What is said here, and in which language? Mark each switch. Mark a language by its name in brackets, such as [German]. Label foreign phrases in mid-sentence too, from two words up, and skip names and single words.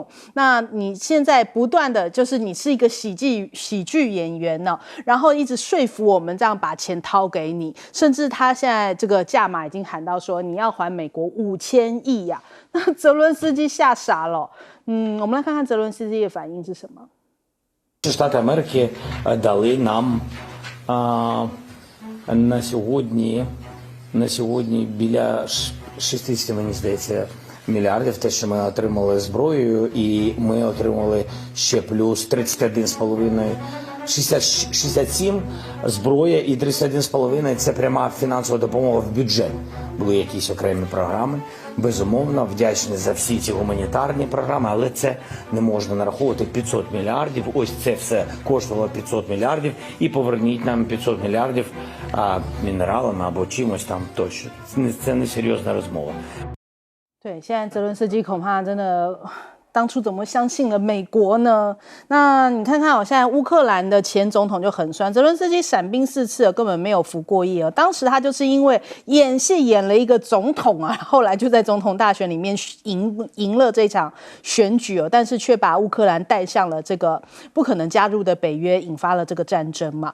[Chinese] 那你现在不断的就是你是一个喜剧演员呢，然后一直说服我们这样把钱掏给你，甚至他现在这个价码已经喊到说你要还美国5000亿呀，那泽伦斯基吓傻了。我们来看看泽伦斯基的反应是什么。 [Ukrainian] Штати Америки дали нам на сьогодні біля 60, мені здається, мільярдів, те, що ми отримали зброєю, і ми отримали ще плюс 31,5, 67 зброя і 31,5 – це пряма фінансова допомога в бюджет. Були якісь окремі програми. Безумовно, вдячні за всі ці гуманітарні програми, але це не можна нараховувати 500 мільярдів. Ось це все коштувало 500 мільярдів і поверніть нам 500 мільярдів мінералами або чимось там тощо. Це не серйозна розмова. [Chinese] 对，现在泽伦斯基恐怕真的当初怎么相信了美国呢？那你看看现在乌克兰的前总统就很酸，泽伦斯基闪兵4次了，根本没有服过役了。当时他就是因为演戏演了一个总统啊，后来就在总统大选里面赢了这场选举但是却把乌克兰带向了这个不可能加入的北约，引发了这个战争嘛。